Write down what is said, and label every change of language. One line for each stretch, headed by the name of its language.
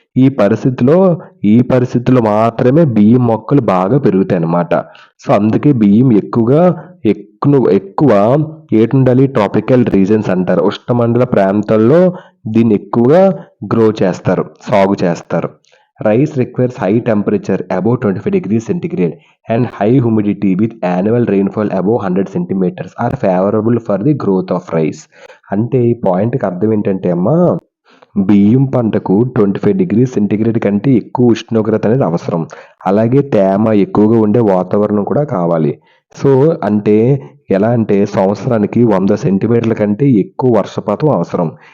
Telugu: ఈ పరిస్థితిలో మాత్రమే బియ్యం మొక్కలు బాగా పెరుగుతాయి అన్నమాట. సో అందుకే బియ్యం ఎక్కువ ఏటుండాలి,
English: tropical regions
Telugu: అంటారు. ఉష్ణమండల ప్రాంతాల్లో దీన్ని ఎక్కువగా గ్రో చేస్తారు, సాగు చేస్తారు.
English: Rice requires high temperature above 25°C and high humidity with annual rainfall above 100 centimeters are favorable for the growth of rice.
Telugu: అంటే ఈ పాయింట్కి అర్థం ఏంటంటే అమ్మా, బియ్యం పంటకు 25°C కంటే ఎక్కువ ఉష్ణోగ్రత అనేది అవసరం, అలాగే తేమ ఎక్కువగా ఉండే వాతావరణం కూడా కావాలి. సో అంటే ఎలా అంటే సంవత్సరానికి 100 సెంటీమీటర్ల కంటే ఎక్కువ వర్షపాతం అవసరం.